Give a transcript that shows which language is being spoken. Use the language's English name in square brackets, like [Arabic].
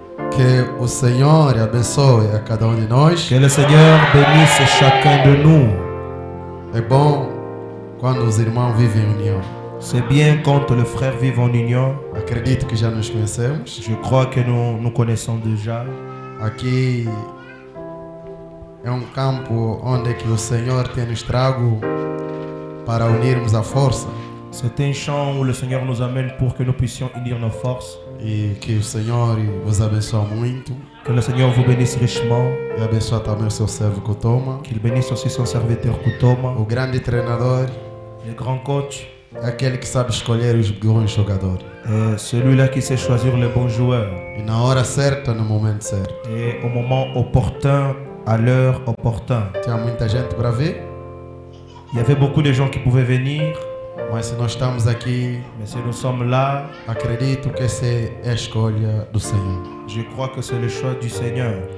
[Portuguese] Que o Senhor abençoe a cada um de nós. [French] Que le Seigneur bénisse chacun de nous. [Portuguese] É bom quando os irmãos vivem em união. [French] C'est bien quand le frère vit en union. [Portuguese] Acredito que já nos conhecemos. [French] Je crois que nous connaissons déjà. [Portuguese] Aqui é um campo onde que o Senhor tem nos trago para unirmos a força. [French] C'est un champ où le Seigneur nous amène pour que nous puissions unir nos forces. [Portuguese] E que o Senhor vos abençoe muito. [French] Que le Seigneur vous bénisse richement. [Portuguese] E abençoe também o seu servo Kutoma. [French] Qu'il bénisse aussi son serviteur Kutoma. [Portuguese] O grande treinador. [French] Le grand coach. [Portuguese] Aquele que sabe escolher os bons jogadores. [French] Celui-là qui sait choisir les bons joueurs. [Portuguese] E na hora certa, no momento certo. [French] Et au moment opportun, à l'heure opportune. [Portuguese] Tinha muita gente para ver. [French] Il y avait beaucoup de gens qui pouvaient venir. [Portuguese] Mas se nós estamos aqui, [French] mais si nous sommes là, [Portuguese] acredito que essa é a escolha do Senhor. [French] Je crois que c'est le choix du Seigneur.